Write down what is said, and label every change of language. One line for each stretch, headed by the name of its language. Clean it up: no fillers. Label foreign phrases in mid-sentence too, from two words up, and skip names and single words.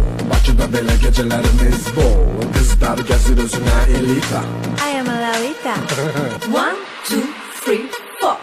Azerbaijani: Bakıda belə gecələrimiz bol. Qızlar gəzir özünə elita.
English: I am a Lalita. 1, 2, 3, 4.